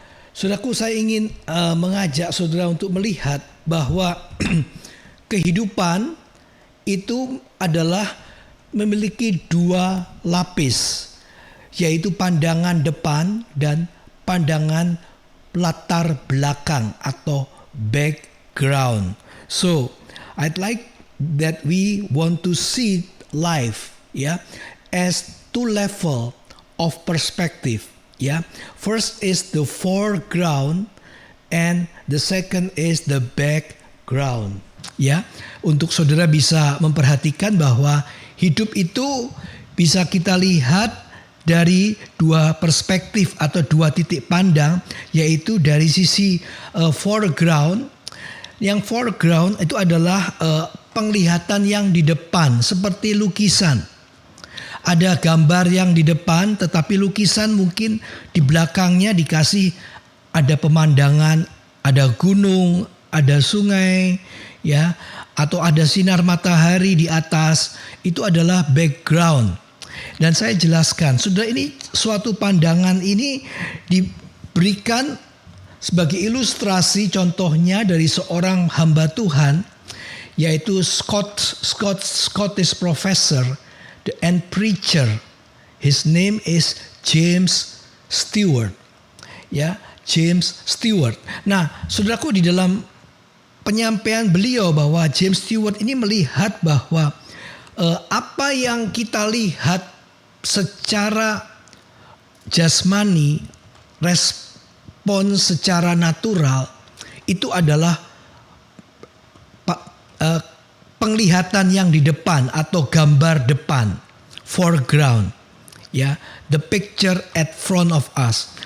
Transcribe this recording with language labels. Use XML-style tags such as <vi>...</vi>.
<id>Saudaraku, saya ingin mengajak saudara untuk melihat bahwa kehidupan itu adalah memiliki dua lapis, yaitu pandangan depan dan pandangan latar belakang atau background.</id> <en>So, I'd like that we want to see life, as two level of perspective. First is the foreground and the second is the background.</en> <id>Untuk saudara bisa memperhatikan bahwa hidup itu bisa kita lihat dari dua perspektif atau dua titik pandang, yaitu dari sisi foreground. Yang foreground itu adalah penglihatan yang di depan, seperti lukisan. Ada gambar yang di depan, tetapi lukisan mungkin di belakangnya dikasih ada pemandangan, ada gunung, ada sungai, atau ada sinar matahari di atas. Itu adalah background. Dan saya jelaskan, saudara, ini suatu pandangan ini diberikan sebagai ilustrasi, contohnya dari seorang hamba Tuhan, yaitu</id> <en>Scottish professor and preacher. His name is James Stewart. James Stewart.</en> <id>Nah, saudaraku, di dalam penyampaian beliau bahwa James Stewart ini melihat bahwa apa yang kita lihat secara jasmani, respon secara natural, itu adalah penglihatan yang di depan atau gambar depan, foreground,</id> <en>the picture at front of us.</en>